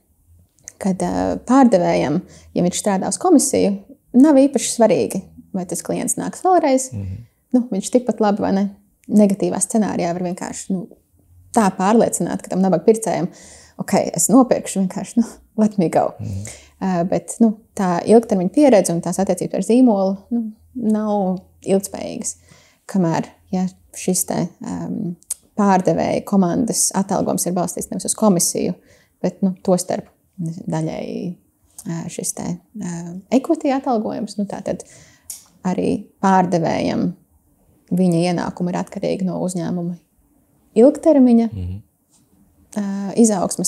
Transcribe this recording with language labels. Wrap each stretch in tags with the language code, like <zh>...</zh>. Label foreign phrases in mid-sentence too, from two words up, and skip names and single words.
<lv>Kad pārdevējam, ja viņš strādā uz komisiju, nav īpaši svarīgi, vai tas klients nāks vēlreiz. Viņš tikpat labi, vai ne, negatīvā scenārijā var vienkārši tā pārliecināt, ka tam nabaga pircējiem, es nopirkšu vienkārši,</lv> <en>let me go.</en> <lv>Bet tā ilgtermiņa pieredze un tās attiecības ar zīmolu nav ilgspējīgas. Kamēr šis te pārdevēja komandas atalgojums ir balstīts nevis uz komisiju, bet to starp daļai šis te equity atalgojums, tātad arī pārdevējam viņa ienākumi ir atkarīgi no uzņēmuma ilgtermiņa izaugsmes.</lv>